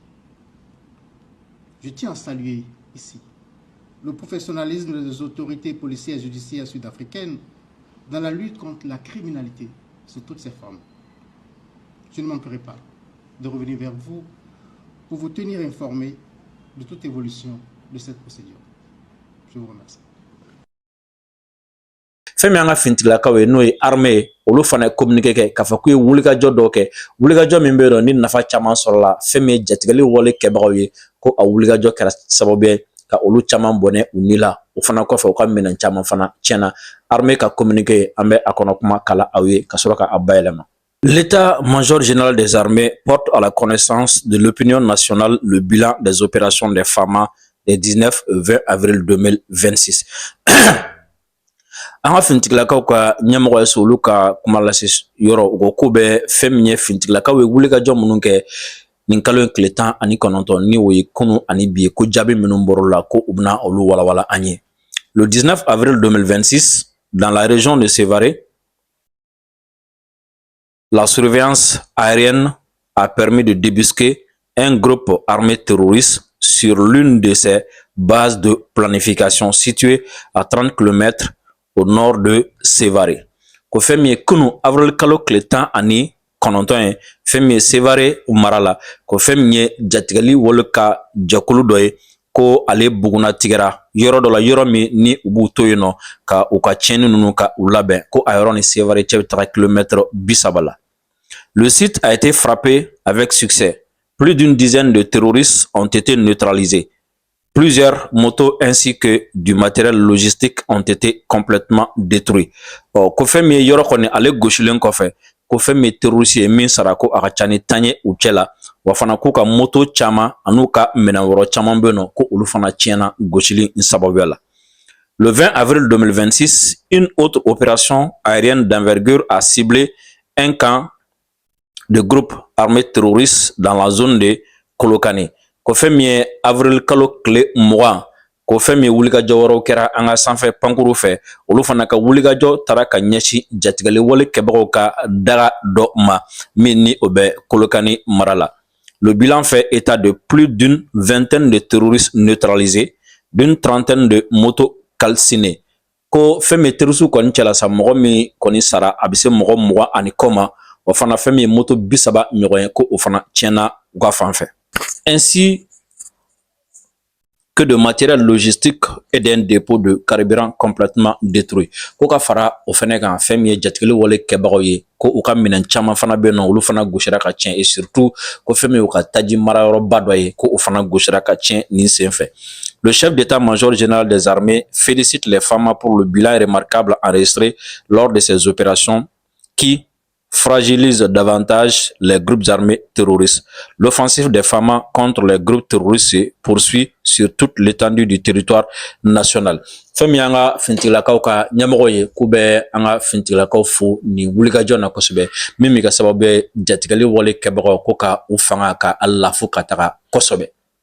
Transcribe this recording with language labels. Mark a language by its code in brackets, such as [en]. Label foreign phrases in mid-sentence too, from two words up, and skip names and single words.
[fr] Je tiens à saluer ici le professionnalisme des autorités policières et judiciaires sud-africaines dans la lutte contre la criminalité sous toutes ses formes. Je ne manquerai pas de revenir vers vous pour vous tenir informé de toute évolution de cette procédure. Je vous remercie. [bm] fɛn min an ka fintigilakaw ye n'o ye armée ye olu fana ye communiqué kɛ k'a fɔ k'u ye wulikajɔ dɔw kɛ wulikajɔ min bɛ yen nɔ ni nafa caman sɔrɔla fɛn min ye jatigɛli wale kɛbagaw ye ko a wulikajɔ kɛra sababu ye ka olu caman bɔnɛ u ni la o fana kɔfɛ u ka minɛn caman fana tiɲɛna armée ka communiqué an bɛ a kɔnɔ kuma kala aw ye ka sɔrɔ ka a bayɛlɛma. [fr] L'état-major général des armées porte à la connaissance de l'opinion nationale le bilan des opérations des FAMA des 19 et 20 avril 2026. [bm] An ka fintigilakaw ka ɲɛmɔgɔ ye so olu ka kuma lase yɔrɔ u ko ko bɛ fɛn min ye fintigilakaw ye wulikajɔ minnu kɛ nin kalo in tile 19 ni o ye kunu ani bi ye ko jaabi minnu bɔr'o la ko u bɛna olu walawala an ye. [fr] Le 19 avril 2026, dans la région de Sévaré, la surveillance aérienne a permis de débusquer un groupe armé terroriste sur l'une de ses bases de planification située à 30 km au nord de Sévaré. [bm] Ko fɛn min ye kunu avril kalo tile 19 ye fɛn min ye Sévaré mara la ko fɛn min ye jatigɛli wale ka jɛkulu dɔ ye ko ale buguna tigɛra yɔrɔ dɔ la yɔrɔ min ni u b'u to yen nɔ ka u ka tiɲɛni ninnu ka u labɛn ko a yɔrɔ ni Sévaré cɛ bɛ taga kilomètre 30 la. [fr] Le site a été frappé avec succès. Plus d'une dizaine de terroristes ont été neutralisés. Plusieurs motos ainsi que du matériel logistique ont été complètement détruits. [bm] Ko fɛn min ye yɔrɔ kɔni ale gosilen kɔfɛ ko fɛn min ye terroriste ye min sara ko a ka ca ni 10 ye u cɛ la wa fana k'u ka moto caman an'u ka minɛn wɛrɛ caman bɛ yen nɔ ko olu fana tiɲɛna gosili sababuya la. [fr] Le 20 avril 2026, une autre opération aérienne d'envergure a ciblé un camp de groupes armés terroristes dans la zone de Kolokani. [bm] Ko fɛn min ye avril kalo tile 20 ko fɛn min ye wulikajɔ wɛrɛw kɛra an ka sanfɛ pankuru fɛ olu fana ka wulikajɔ taara ka ɲɛsin jatigɛli wale kɛbagaw ka daga dɔ ma min ni o bɛ Kolokani mara la. [fr] Le bilan fait état de plus d'une vingtaine de terroristes neutralisés, d'une trentaine de motos calcinées. [bm] Ko fɛn min ye terroriste kɔni cɛla sa mɔgɔ min kɔni sara a bɛ se mɔgɔ 20 ani kɔ ma o fana fɛn min ye moto 30 ɲɔgɔn ye ko o fana tiɲɛna u ka fan fɛ. [fr] Ainsi que de matériel logistique et d'un dépôt de carburant complètement détruit. [bm] Ko ka fara o fana kan fɛn min ye jatigili wale kɛbagaw ye ko u ka minɛn caman fana bɛ yen nɔ olu fana gosira ka tiɲɛ [fr] et surtout [bm] ko fɛn min y'u ka taji marayɔrɔba dɔ ye ko o fana gosira ka tiɲɛ nin sen fɛ. [fr] Le chef d'état-major général des armées félicite les FAMA pour le bilan remarquable enregistré lors de ces opérations qui fragilise davantage les groupes armés terroristes. L'offensive des FAMA contre les groupes terroristes se poursuit sur toute l'étendue du territoire national. [bm] Fɛn min y'an ka fintigilakaw ka ɲɛmɔgɔ ye k'u bɛ an ka fintigilakaw fo nin wulikajɔ na kosɛbɛ min bɛ kɛ sababu ye jatigɛli wale kɛbagaw ko ka u fanga ka a lafu ka taga kosɛbɛ.